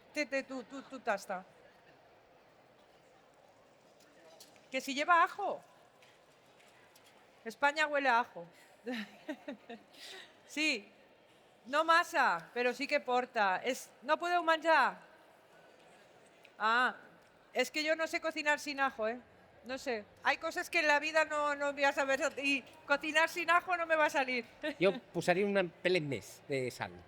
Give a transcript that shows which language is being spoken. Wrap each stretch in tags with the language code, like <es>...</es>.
<ca>sé. Tu tasta.</ca> <es>Que si lleva ajo. España huele a ajo.</es> <ca>Sí, no massa, però sí que porta. No podeu menjar?</ca> <es>Ah, es que yo no sé cocinar sin ajo, ¿eh? No sé. Hay cosas que en la vida no voy a saber y cocinar sin ajo no me va a salir.</es> <ca>Jo posaria un pelet més de sal.</ca>